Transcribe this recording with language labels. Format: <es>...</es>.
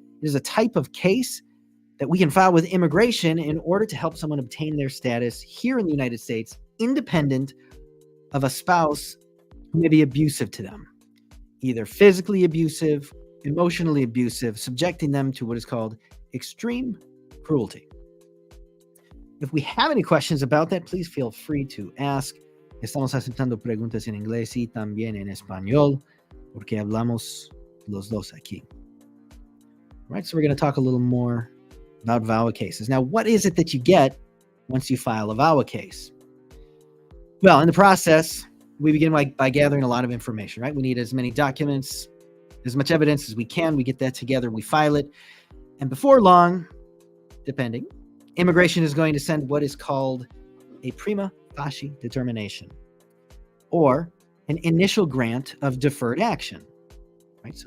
<en>It is a type of case that we can file with immigration in order to help someone obtain their status here in the United States, independent of a spouse who may be abusive to them, either physically abusive, emotionally abusive, subjecting them to what is called extreme cruelty. If we have any questions about that, please feel free to ask.</en> <es>Estamos aceptando preguntas en inglés y también en español, porque hablamos los dos aquí.</es> <en>All right, so we're going to talk a little more about VAWA cases. Now, what is it that you get once you file a VAWA case? Well, in the process, we begin by gathering a lot of information, right? We need as many documents, as much evidence as we can. We get that together, we file it. And before long, depending, immigration is going to send what is called a prima facie determination, or an initial grant of deferred action, right?</en>